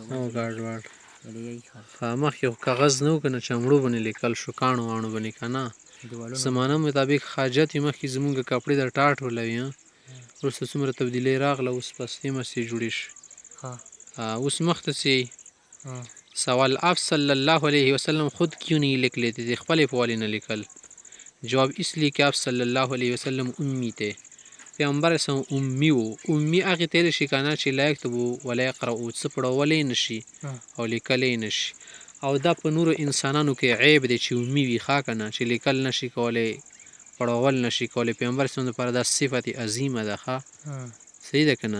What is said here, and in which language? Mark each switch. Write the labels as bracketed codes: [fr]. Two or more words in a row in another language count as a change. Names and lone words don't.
[ps] او ګاډ واډ یې ښه مخکې خو کاغذ نه و که نه چمړو باندې لیکل شو، کاڼو واڼو باندې که نه. دیوالونه زمانه مطابق حاجت یې مخکې زمونږ کپړې د ټاټ ولوي. وروسته څومره تبدیلي راغله، اوس پستې مستې جوړې شوې. ها اوس مخته سے ها [ur] سوال آپ [ar] صلی الله علیه وسلم [ur] خود کیوں نہیں لکھ لیتے تھے [ps] خپل په نه لیکل؟ [ur] جواب اس لیے کہ آپ [ar] صلی الله علیه وسلم [ur] امی تھے. [ps] پیغمبر اسلام امی و. امی هغې ته ویلی شي که نه چې [ar] لا یکتبو ولا یقرأو، [ps] څه پړولی نشي او لیکلی نشي. او دا په نورو انسانانو کې عیب دی چې امی وي، ښه که نه، چې لیکل نشي کولی، پړول نشي کولی. پیغمبر اسلام دپاره دا صفت عظیمه ده. ښه صحیح ده که نه؟